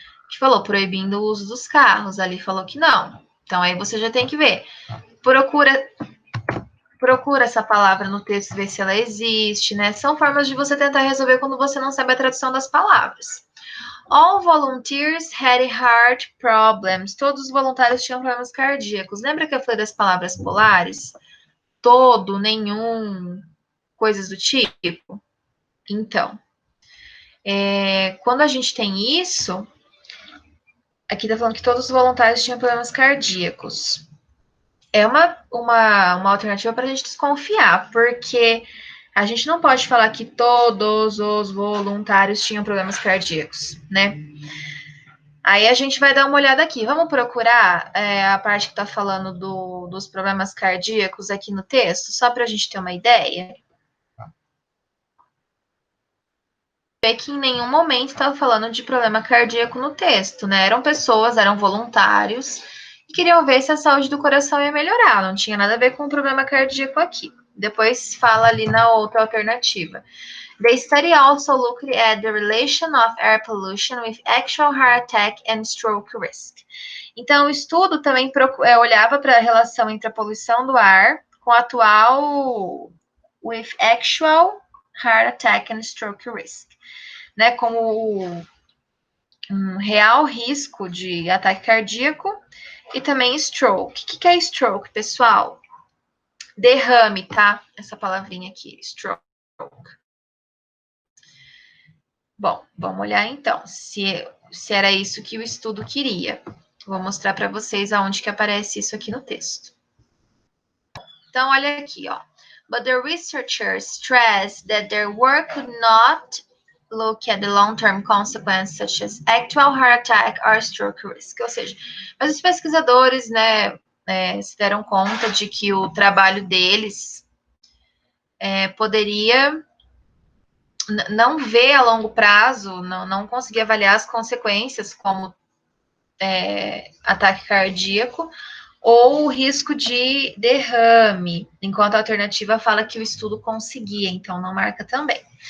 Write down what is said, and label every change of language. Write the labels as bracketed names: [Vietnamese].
[Portuguese] Que falou proibindo o uso dos carros, ali falou que não. Então, aí você já tem que ver. Procura essa palavra no texto, ver se ela existe, né? São formas de você tentar resolver quando você não sabe a tradução das palavras. [English] All volunteers had heart problems. [Portuguese] Todos os voluntários tinham problemas cardíacos. Lembra que eu falei das palavras polares? Todo, nenhum, coisas do tipo? Então, quando a gente tem isso, aqui tá falando que todos os voluntários tinham problemas cardíacos. É uma alternativa para a gente desconfiar, porque a gente não pode falar que todos os voluntários tinham problemas cardíacos, né? Aí a gente vai dar uma olhada aqui. Vamos procurar a parte que está falando dos problemas cardíacos aqui no texto, só para a gente ter uma ideia. É que em nenhum momento estava falando de problema cardíaco no texto, né? Eram pessoas, eram voluntários e queriam ver se a saúde do coração ia melhorar. Não tinha nada a ver com o problema cardíaco aqui. Depois fala ali na outra alternativa. [English] The study also looked at the relation of air pollution with actual heart attack and stroke risk. [Portuguese] Então, o estudo também olhava para a relação entre a poluição do ar com a atual [English] with actual heart attack and stroke risk, [Portuguese] né, como um real risco de ataque cardíaco e também stroke. O que é stroke, pessoal? Derrame, tá? Essa palavrinha aqui, stroke. Bom, vamos olhar então se era isso que o estudo queria. Vou mostrar para vocês aonde que aparece isso aqui no texto. Então, olha aqui, ó. [English] But the researchers stressed that their work could not look at the long-term consequences, such as actual heart attack or stroke risk. [Portuguese] Ou seja, mas os pesquisadores, né, se deram conta de que o trabalho deles poderia não ver a longo prazo, não conseguir avaliar as consequências, como ataque cardíaco, ou o risco de derrame, enquanto a alternativa fala que o estudo conseguia, então não marca também.